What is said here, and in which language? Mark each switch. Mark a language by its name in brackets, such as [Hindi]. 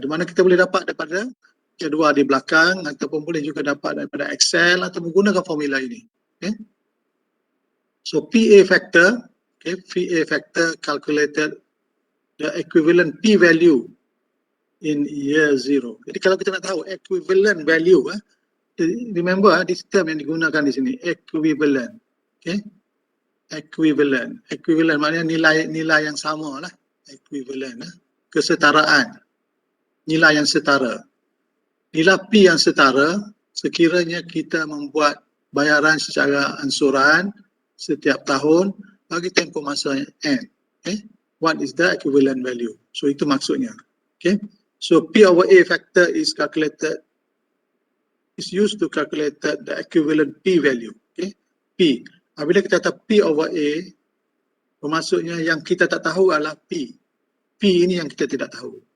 [Malay] Di mana kita boleh dapat daripada jadual di belakang ataupun boleh juga dapat daripada Excel atau menggunakan formula ini. [English] Okay. So PA factor, okay, PA factor calculated the equivalent P value in year 0. [Malay] Jadi kalau kita nak tahu equivalent value, [English] remember this term [Malay] yang digunakan di sini, equivalent. Okay, equivalent. Equivalent maknanya nilai yang sama lah. Equivalent, kesetaraan. Nilai yang setara. Nilai P yang setara sekiranya kita membuat bayaran secara ansuran setiap tahun bagi tempoh masa N. [English] Okay, what is the equivalent value? [Malay] So itu maksudnya. [English] Okay. So P over A factor is calculated, is used to calculate the equivalent P value. Okay, P. [Malay] Apabila kita kata P over A, bermaksudnya yang kita tak tahu adalah P. P ini yang kita tidak tahu.